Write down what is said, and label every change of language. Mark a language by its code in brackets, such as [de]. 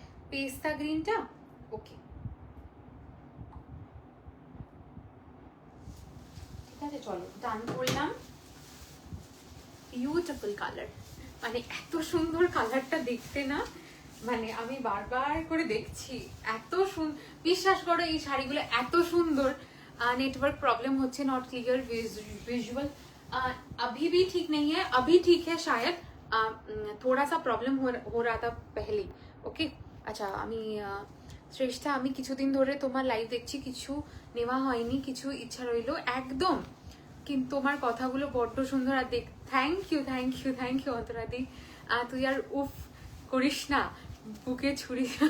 [bn] পেস্তা গ্রিনটা। ওকে, ঠিক আছে, চলো ডান করলাম। বিউটিফুল কালার, মানে এত সুন্দর কালারটা দেখতে না, মানে আমি বারবার করে দেখছি, এত বিশ্বাস করো এই শাড়িগুলো এত সুন্দর। [hi] नेटवर्क प्रॉब्लम होच्छे, नॉट क्लियर विजुअल, अभी भी ठीक नहीं है, अभी ठीक है शायद, थोड़ा सा प्रॉब्लम हो रहा था पहले। [bn] ओके, আচ্ছা, আমি শ্রেষ্ঠা, আমি কিছুদিন ধরে তোমার লাইভ দেখছি, কিছু নেওয়া হয়নি, কিছু ইচ্ছা রইলো একদম, কিন্তু তোমার কথাগুলো বড্ড সুন্দর। আর দেখ, থ্যাংক ইউ অন্তরাদি, তুই আর উফ করিস না, বুকে ছুরি।